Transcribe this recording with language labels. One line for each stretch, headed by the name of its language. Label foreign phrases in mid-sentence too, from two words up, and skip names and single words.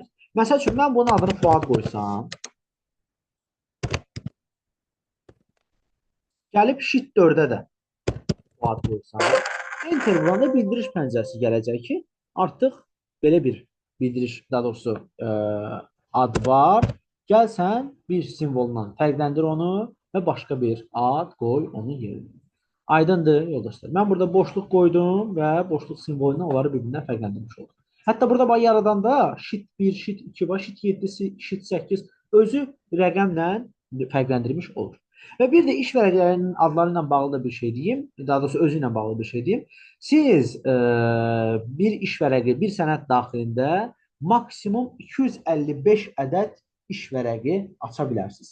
Azerbaijani: Məsəl üçün, mən bunun adını Fuad qoysam, gəlib Sheet 4-də də Fuad qoysam, Enter vuranda bildiriş pəncərəsi gələcək ki, artıq belə bir bildiriş, daha doğrusu ad var. Gəl sən bir simvolundan fərqləndir onu və başqa bir ad qoy onun yerinə. Aydındır, yoldaşlar. Mən burada boşluq qoydum və boşluq simvolu ilə onları bir-birindən fərqləndirmiş oldum. Hətta burada bax yaradanda sheet 1, sheet 2 var, sheet 7, sheet 8 özü rəqəmlə fərqləndirmiş olur. Və bir də iş vərəqlərinin adları ilə bağlı da bir şey deyim, daha doğrusu özü ilə bağlı bir şey deyim. Siz bir iş vərəqi, bir sənəd daxilində maksimum 255 ədəd iş vərəqi aça bilərsiniz.